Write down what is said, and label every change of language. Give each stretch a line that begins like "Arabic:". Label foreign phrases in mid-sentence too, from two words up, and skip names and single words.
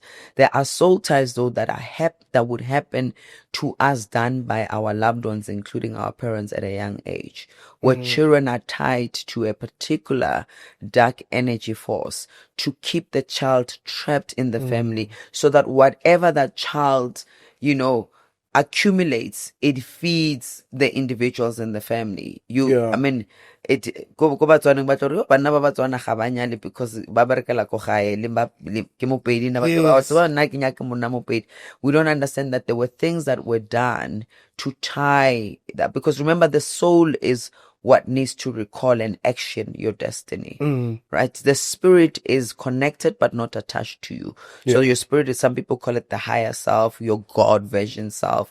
English: There are soul ties though that are that would happen to us done by our loved ones, including our parents at a young age, where children are tied to a particular dark energy force to keep the child trapped in the family, so that whatever that child, accumulates, it feeds the individuals in the family. I mean,
Tswana: it go Batswana ba tlo re bana ba Batswana ga ba nyale because ba berekela ko gae le ke mopedi na batho ba nna ke nyaka monna mopedi.
English: We don't understand that there were things that were done to tie that, because remember, the soul is what needs to recall and action your destiny, right? The spirit is connected but not attached to you. So your spirit is, some people call it the higher self, your God version self.